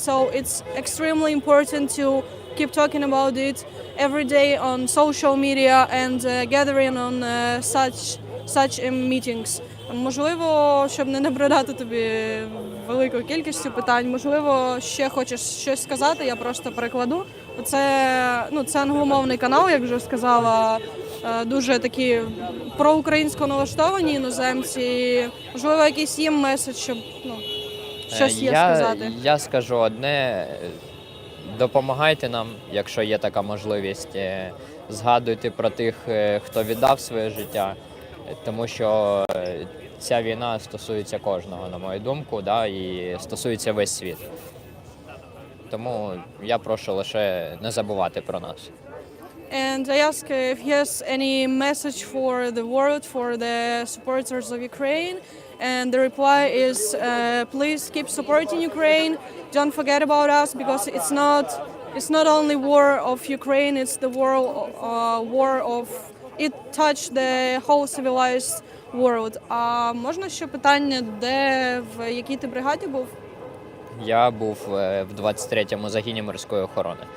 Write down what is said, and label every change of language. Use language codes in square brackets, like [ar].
[en] So it's extremely important to keep talking about it every day on social media and gathering on such meetings. [uk] Можливо, щоб не набридати тобі великою кількістю питань, можливо, ще хочеш щось сказати, я просто перекладу. Це англомовний канал, як вже сказала, дуже такі проукраїнсько налаштовані іноземці. Можливо, якийсь їм меседж, щось є сказати. Я скажу одне: допомагайте нам, якщо є така можливість. Згадуйте про тих, хто віддав своє життя, тому що ця війна стосується кожного, на мою думку, да, і стосується весь світ. Тому я прошу лише не забувати про нас. [en] And I ask if he has any message for the world, for the supporters of Ukraine. And the reply is, please keep supporting Ukraine. Don't forget about us, because it's not only war of Ukraine, it's the war of it touched the whole civilized world. [uk] А можна ще питання, де, в якій ти бригаді був? Я був в 23-му загіні морської охорони.